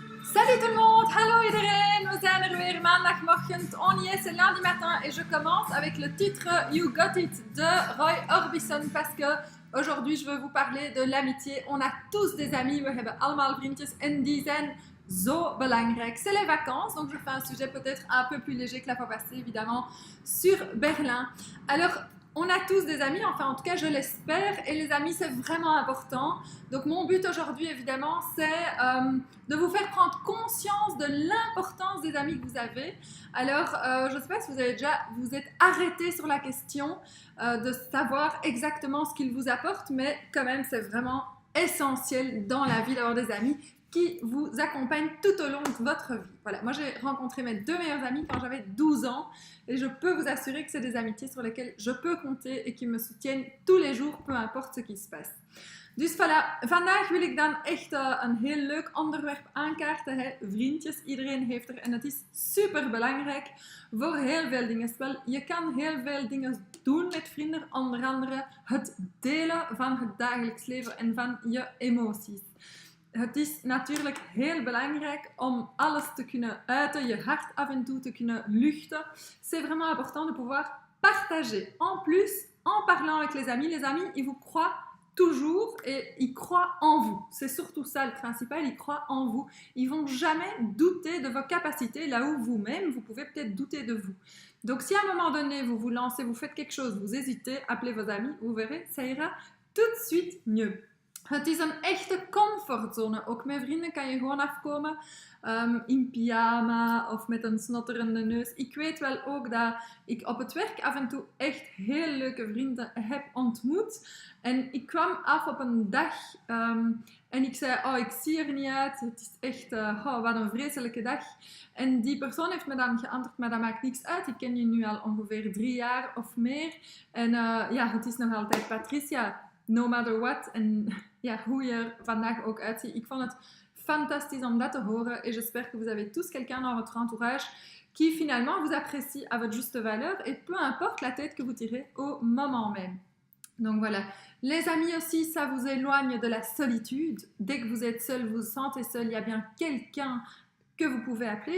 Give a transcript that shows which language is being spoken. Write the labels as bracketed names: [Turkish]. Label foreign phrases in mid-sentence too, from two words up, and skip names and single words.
[French] Salut tout le monde, [Dutch] hallo iedereen, we zijn er weer maandagmorgen, [French] on y est, c'est lundi matin et je commence avec le titre You Got It de Roy Orbison parce que aujourd'hui je veux vous parler de l'amitié. On a tous des amis, [Dutch] we hebben allemaal vriendjes en die zijn zo belangrijk. [French] C'est les vacances, donc je fais un sujet peut-être un peu plus léger que la fois passée évidemment sur Berlin. Alors on a tous des amis, enfin en tout cas je l'espère, et les amis c'est vraiment important. Donc mon but aujourd'hui évidemment c'est de vous faire prendre conscience de l'importance des amis que vous avez. Alors je ne sais pas si vous êtes arrêté sur la question de savoir exactement ce qu'ils vous apportent, mais quand même c'est vraiment essentiel dans la vie d'avoir des amis qui vous accompagnent tout au long de votre vie. Voilà, moi j'ai rencontré mes deux meilleurs amis quand j'avais 12 ans et je peux vous assurer que c'est des amitiés sur lesquelles je peux compter et qui me soutiennent tous les jours, peu importe ce qui se passe. [Dutch] Dus voilà, vandaag wil ik dan echt een heel leuk onderwerp aankaarten. Hè. Vriendjes, iedereen heeft er en het is super belangrijk voor heel veel dingen. Wel, je kan heel veel dingen doen met vrienden, onder andere het delen van het dagelijks leven en van je emoties. Het is natuurlijk heel belangrijk om alles te kunnen uiten, je hart af en toe te kunnen luchten. [French] C'est vraiment important de pouvoir partager. En plus, en parlant avec les amis, ils vous croient toujours et ils croient en vous. C'est surtout ça le principal, ils croient en vous. Ils vont jamais douter de vos capacités, là où vous-même, vous pouvez peut-être douter de vous. Donc si à un moment donné, vous vous lancez, vous faites quelque chose, vous hésitez, appelez vos amis, vous verrez, ça ira tout de suite mieux. [Dutch] Het is een echte comfortzone. Ook met vrienden kan je gewoon afkomen in pyjama of met een snotterende neus. Ik weet wel ook dat ik op het werk af en toe echt heel leuke vrienden heb ontmoet. En ik kwam af op een dag en ik zei, ik zie er niet uit. Het is echt, wat een vreselijke dag. En die persoon heeft me dan geantwoord, maar dat maakt niks uit. Ik ken je nu al ongeveer 3 jaar of meer. En het is nog altijd Patricia. [English] No matter what. [Dutch] En hoe je er vandaag ook uitziet. Ik vond het fantastisch om dat te horen. [French] Et j'espère que vous avez tous quelqu'un dans votre entourage qui finalement vous apprécie à votre juste valeur. Et peu importe la tête que vous tirez au moment même. Donc voilà. Les amis aussi, ça vous éloigne de la solitude. Dès que vous êtes seul, vous vous sentez seul, il y a bien quelqu'un que vous pouvez appeler.